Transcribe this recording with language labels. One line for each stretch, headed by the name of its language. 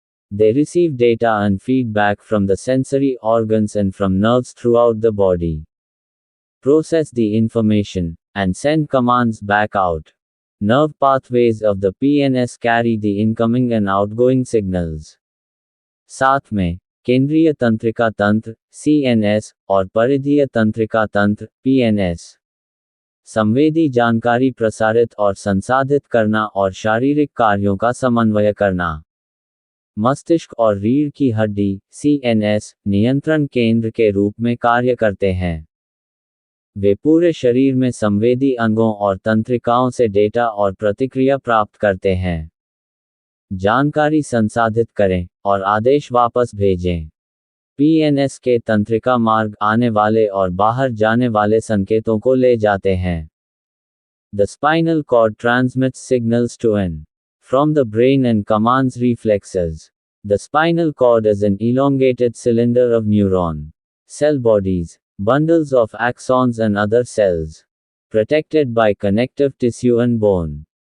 English: They receive data and feedback from the sensory organs and from nerves throughout the body, process the information, and send commands back out. Nerve pathways of the PNS carry the incoming and outgoing signals.
Hindi: साथ में केंद्रीय तंत्रिका तंत्र CNS और परिधीय तंत्रिका तंत्र PNS संवेदी जानकारी प्रसारित और संसाधित करना और शारीरिक कार्यों का समन्वय करना. मस्तिष्क और रीढ़ की हड्डी CNS नियंत्रण केंद्र के रूप में कार्य करते हैं. वे पूरे शरीर में संवेदी अंगों और तंत्रिकाओं से डेटा और प्रतिक्रिया प्राप्त करते हैं. जानकारी संसाधित करें और आदेश वापस भेजें. PNS के तंत्रिका मार्ग आने वाले और बाहर जाने वाले संकेतों को ले जाते हैं.
English: The spinal cord transmits signals to and from the brain and commands reflexes. The spinal cord is an elongated cylinder of neuron cell bodies, bundles of axons and other cells, protected by connective tissue and bone.